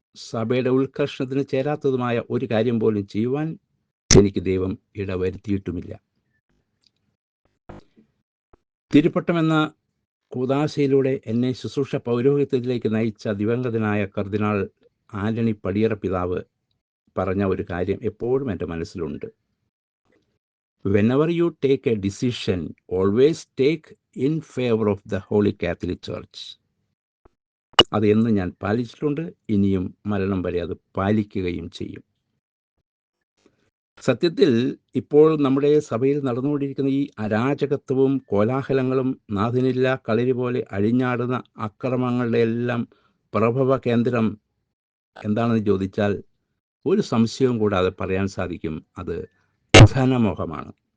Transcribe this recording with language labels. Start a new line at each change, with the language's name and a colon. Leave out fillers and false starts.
Malayalam: സഭയുടെ ഉത്കർഷണത്തിന് ചേരാത്തതുമായ ഒരു കാര്യം പോലും ചെയ്യുവാൻ എനിക്ക് ദൈവം ഇടവരുത്തിയിട്ടുമില്ല. തിരുപ്പട്ടം എന്ന കൂദാശയിലൂടെ എന്നെ ശുശ്രൂഷ പൗരോഹിത്യത്തിലേക്ക് നയിച്ച ദിവംഗതനായ കർദിനാൾ ആന്റണി പടിയറ പിതാവ് പറഞ്ഞ ഒരു കാര്യം എപ്പോഴും എൻ്റെ മനസ്സിലുണ്ട്.
English: Whenever you take a decision, always take in favor of the Holy Catholic Church.
Malayalam: അത് എന്നും ഞാൻ പാലിച്ചിട്ടുണ്ട്, ഇനിയും മരണം വരെ അത് പാലിക്കുകയും ചെയ്യും. സത്യത്തിൽ ഇപ്പോൾ നമ്മുടെ സഭയിൽ നടന്നുകൊണ്ടിരിക്കുന്ന ഈ അരാജകത്വവും കോലാഹലങ്ങളും നാഥനില്ല കളരി പോലെ അഴിഞ്ഞാടുന്ന അക്രമങ്ങളുടെ എല്ലാം പ്രഭവ കേന്ദ്രം എന്താണെന്ന് ചോദിച്ചാൽ ഒരു സംശയവും കൂടാതെ പറയാൻ സാധിക്കും, അത് ധനമോഹമാണ്.